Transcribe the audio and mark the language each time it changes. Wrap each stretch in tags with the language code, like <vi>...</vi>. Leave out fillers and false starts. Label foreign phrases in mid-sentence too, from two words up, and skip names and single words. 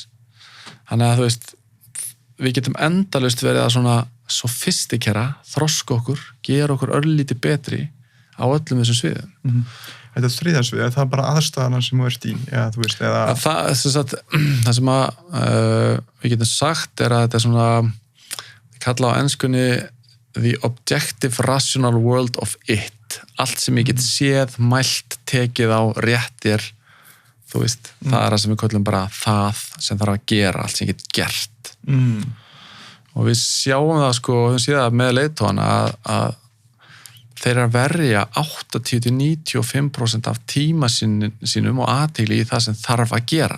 <is>Þannig að við getum endalaust verið að svona sofistikera, þroska okkur, gera okkur örlítið betri á öllum þessum sviðum. Þetta þriðjarsvið, er það bara aðstæðana sem þú ert í? Eða... Það sem við getum sagt er að þetta er svona, við kalla á enskunni</is> <en>the objective rational world of it.</en> <is>Allt sem ég get séð, mælt, tekið á, réttir, þú veist, það er það sem við köllum bara það sem þarf að gera, allt sem ég get gert. Og við sjáum það við séum það með leiðtogana að þeir eru að verja 80-95% af tíma sínum og athygli í það sem þarf að gera.</is>